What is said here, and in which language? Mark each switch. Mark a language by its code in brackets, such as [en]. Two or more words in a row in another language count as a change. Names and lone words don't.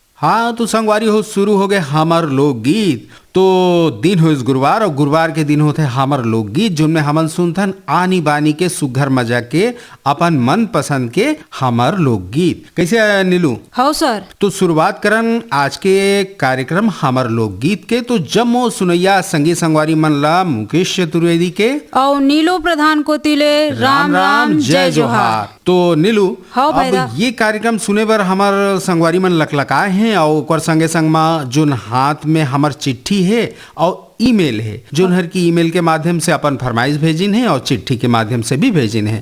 [hne] हाँ तो संगवारी हो शुरू हो गए हमार लोकगीत। तो दिन हो इस गुरुवार और गुरुवार के दिन होते हमार लोकगीत जिनमें हमन सुनथन आनी बानी के सुघर मजा के अपन मन पसंद के हमार लोकगीत। कैसे आया नीलू? हाँ सर। तो शुरुआत करन आज के कार्यक्रम हमार लोकगीत के। तो जम्मो सुनैया संगी संगवारी मन ला मुकेश चतुर्वेदी के और नीलू प्रधान को तिले राम राम जय जोहार। तो नीलू हाँ भाईदा। अब ये कार्यक्रम सुने बर हमार संगवारी मन लकलकाए हैं और ओकर संगे संग में जोन हाथ में हमार चिट्ठी है और ईमेल है जोन हर की ईमेल के माध्यम से अपन फरमाइश भेजिन है और चिट्ठी के माध्यम से भी भेजिन है।